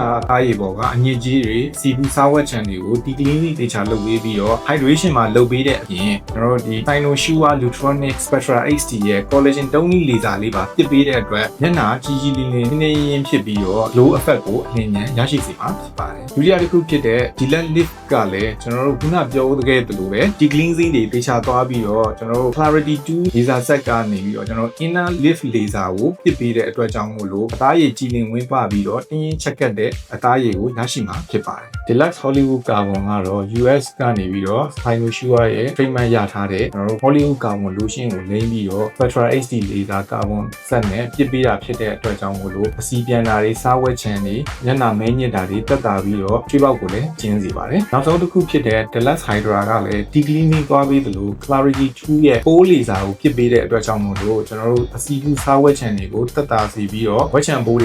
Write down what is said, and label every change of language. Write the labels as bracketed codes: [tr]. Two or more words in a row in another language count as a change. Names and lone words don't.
[my] အသားရည်ပေါ်ကအညစ်အကြေးတွေစီပူစားဝတ်ချန်တွေကို de-cleansing တေချာလုပ်ပေးပြီးတော့ hydration မှာလုပ်ပေးတဲ့အပြင်ကျွန်တော်ဒီ Cynosure Lutronic Spectra HD ရဲ့ collagen တုံးနည်းလေစာလေးပါပစ်ပေးတဲ့အတွက်မျက်နှာကြီးကြီးလေးလေးနေရင်ဖြစ်ပြီးတော့ [en] glow effect [my] ကိုအလင်းမြန်ရရှိစေမှာဖြစ်ပါတယ်။ဒုတိယတစ်ခုဖြစ်တဲ့ Deluxe Lip ကလည်းကျွန်တော်တို့ခုနပြောခဲ့သလိုပဲ de-cleansing တွေတေချာ သွားပြီးတော့ကျွန်တော်တို့ Clarity 2 [en] laser set [my] ကနေပြီးတော့ကျွန်တော် [en] inner lip laser [my] ကိုဖြစ်ပေးတဲ့အတွက်ကြောင့်မို့လို့အသားရည်ကြည်လင်ဝင်းပပြီးတော့တင်းရင်ချက်ကတ်တဲ့အသားရည်ကိုရရှိမှာဖြစ်ပါတယ်။ Deluxe Hollywood Carbon ကတော့ US ကနေပြီးတော့ Cynosure ရဲ့ treatment ရထားတဲ့ကျွန်တော်တို့ Hollywood Carbon lotion ကို လိမ့်ပြီးတော့ Spectra HD [en] laser carbon set [my] နဲ့ပြစ်ပေးတာဖြစ်တဲ့အတွက်ကြောင့်မို့လို့အစီပြန်တာတွေစားဝက်ချန်တွေမျက်နှာမဲညစ်တာတွေတက်တာပြီးတော့ချွေးပေါက်ကိုလည်းကျင်းစေပါတယ်။နောက်ဆုံးတစ်ခုဖြစ်တဲ့ Deluxe Hydra ကလည်း de-cleansing သွားပြီးသလို Clarity 2 ရဲ့ [en] pore laser [my] ကိုပြစ်ပေးတဲ့အတွက်ကြောင့်မို့လို့ကျွန်တော်တို့အစီကူစားဝက်ချန်တွေကိုတက်တာစီပြီးတော့ဝက်ချန်ဘိုး